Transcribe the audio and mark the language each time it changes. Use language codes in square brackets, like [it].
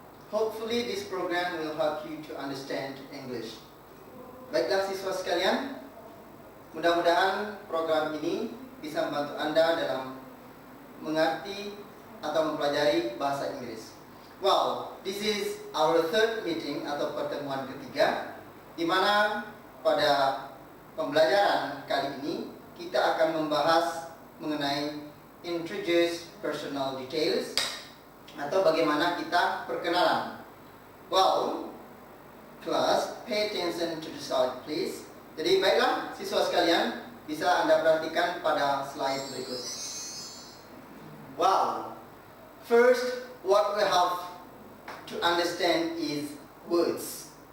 [en] Hopefully this program will help you to understand English. [id] Baiklah siswa sekalian, mudah-mudahan program ini bisa membantu Anda dalam mengerti atau mempelajari bahasa Inggris. [en] Well, this is our third meeting [id] atau pertemuan ketiga, di mana pada pembelajaran kali ini kita akan membahas mengenai [en] introduce personal details [id] atau bagaimana kita perkenalan. [en] Well, class, pay attention to the slide please. [id] Jadi baiklah siswa sekalian, bisa Anda perhatikan pada slide berikut. [en] Wow, first what we have to understand is words.